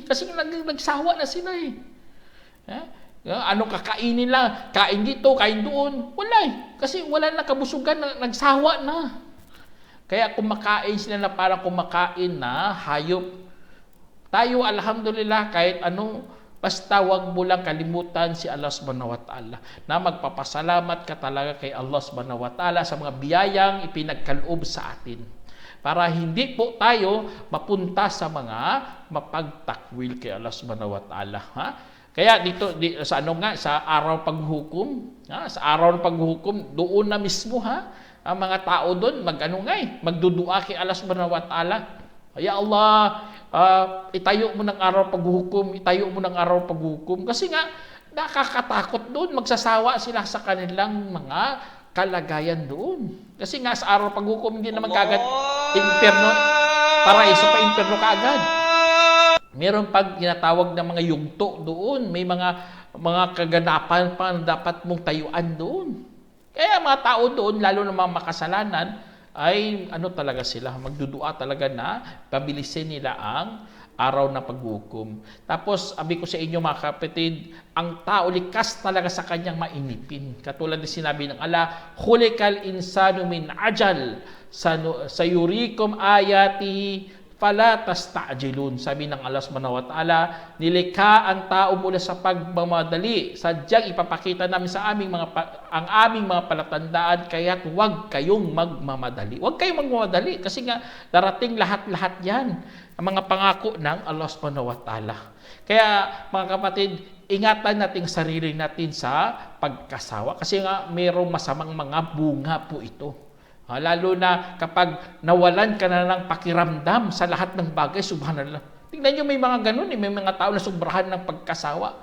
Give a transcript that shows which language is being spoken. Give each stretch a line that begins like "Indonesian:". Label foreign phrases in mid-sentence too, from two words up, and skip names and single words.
Filipino: Kasi nagsawa na sila eh. Ano kakainin nila? Kain dito, kain doon. Wala eh. Kasi wala na kabusugan, nagsawa na. Kaya kumakain sila na parang kumakain na hayop. Tayo, alhamdulillah, kahit ano, basta wag mo lang kalimutan si Allah
Arabic: سبحانه وتعالى
Filipino: na magpapasalamat ka talaga kay Allah
Arabic: سبحانه وتعالى
Filipino: sa mga biyayang ipinagkaloob sa atin. para hindi po tayo mapunta sa mga mapagtakwil kay Allah
Arabic: سبحانه وتعالى.
Filipino: Ha? Kaya sa sa araw paghukom, sa araw ng paghukom, doon na mismo ang mga tao doon magdudua kay Allah
Arabic: سبحانه وتعالى. يا الله,
Filipino: itayo mo ng araw paghukom, itayo mo ng araw paghukom. Kasi nga, nakakatakot doon. Magsasawa sila sa kanilang mga kalagayan doon. Kasi nga sa araw paghukom, hindi naman kagad impyerno, paraiso pa impyerno kaagad. Meron pag ginatawag na mga yugto doon. May mga kaganapan pa na dapat mong tayuan doon. Kaya mga tao doon, lalo na mga makasalanan, ay talaga sila, magdudua talaga na pabilisin nila ang araw na paghukom. Tapos, sabi ko sa inyo mga kapatid, ang tao likas talaga sa kanyang mainipin. Katulad ng sinabi ng Allah,
Arabic: خلق الإنسان من عجل، سأريكم آياته فلا تستعجلون.
Filipino: Sabi ng Allah
Arabic: سبحانه وتعالى,
Filipino: nilikha ang tao mula sa pagmamadali. Sadyang ipapakita namin sa ang aming mga palatandaan, kaya't huwag kayong magmamadali. Huwag kayong magmamadali kasi nga darating lahat-lahat yan, ang mga pangako ng Allah
Arabic: سبحانه وتعالى.
Filipino: Kaya mga kapatid, ingatan natin sarili natin sa pagkasawa kasi nga mayroong masamang mga bunga po ito. Lalo na kapag nawalan ka na ng pakiramdam sa lahat ng bagay, subhanallah. Tingnan nyo, may mga ganun, may mga tao na sobrahan ng pagkasawa.